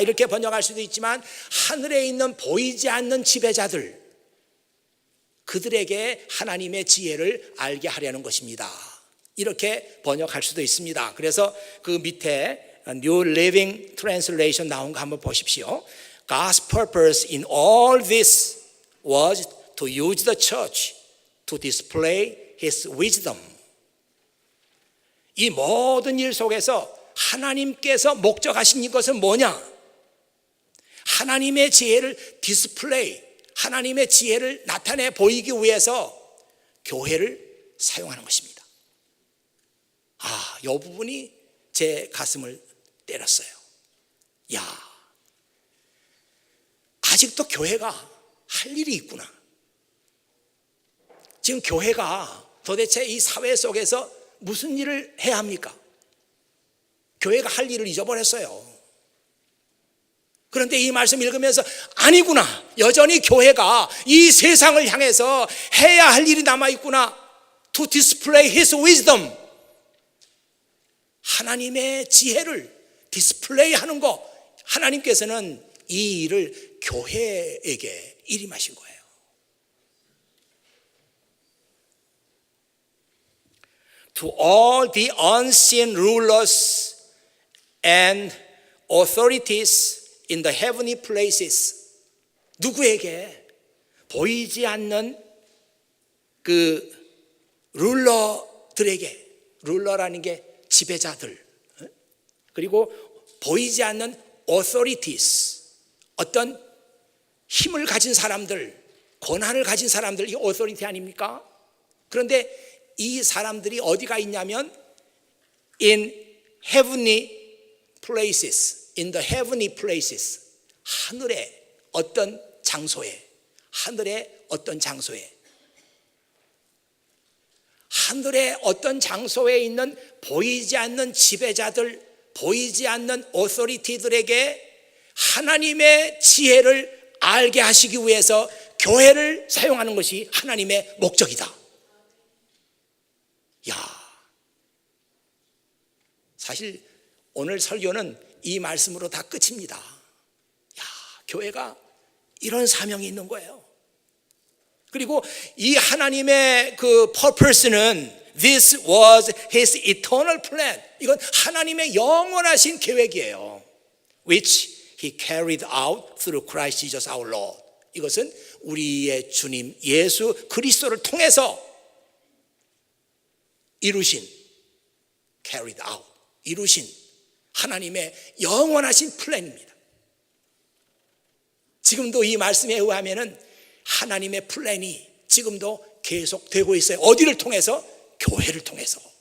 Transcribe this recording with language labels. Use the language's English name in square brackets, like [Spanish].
[Korean] 이렇게 번역할 수도 있지만 하늘에 있는 보이지 않는 지배자들, 그들에게 하나님의 지혜를 알게 하려는 것입니다. 이렇게 번역할 수도 있습니다. 그래서 그 밑에 New Living Translation 나온 거 한번 보십시오. [English] God's purpose in all this was to use the church to display His wisdom. [Korean] 이 모든 일 속에서 하나님께서 목적하신 것은 뭐냐? 하나님의 지혜를 디스플레이, 하나님의 지혜를 나타내 보이기 위해서 교회를 사용하는 것입니다. 아, 이 부분이 제 가슴을 때렸어요. 야, 아직도 교회가 할 일이 있구나. 지금 교회가 도대체 이 사회 속에서 무슨 일을 해야 합니까? 교회가 할 일을 잊어버렸어요. 그런데 이 말씀 읽으면서 아니구나, 여전히 교회가 이 세상을 향해서 해야 할 일이 남아있구나. [English] To display His wisdom, [Korean] 하나님의 지혜를 디스플레이하는 것, 하나님께서는 이 일을 교회에게 일임하신 거예요. [English] To all the unseen rulers and authorities in the heavenly places, [Korean] 누구에게? 보이지 않는 그 룰러들에게, 룰러라는 게 지배자들, 그리고 보이지 않는 authorities, 어떤 힘을 가진 사람들, 권한을 가진 사람들, 이 authority 아닙니까? 그런데 이 사람들이 어디가 있냐면 [English] in heavenly places, in the heavenly places, [Korean] 하늘의 어떤 장소에, 하늘의 어떤 장소에, 하늘의 어떤 장소에 있는 보이지 않는 지배자들, 보이지 않는 오소리티들에게 하나님의 지혜를 알게 하시기 위해서 교회를 사용하는 것이 하나님의 목적이다. 야, 사실 오늘 설교는 이 말씀으로 다 끝입니다. 야, 교회가 이런 사명이 있는 거예요. 그리고 이 하나님의 그 purpose는 [English] this was his eternal plan. [Korean] 이건 하나님의 영원하신 계획이에요. [English] which he carried out through Christ Jesus our Lord. [Korean] 이것은 우리의 주님 예수 그리스도를 통해서 이루신, carried out, 이루신 하나님의 영원하신 플랜입니다. 지금도 이 말씀에 의하면은 하나님의 플랜이 지금도 계속되고 있어요. 어디를 통해서? 교회를 통해서.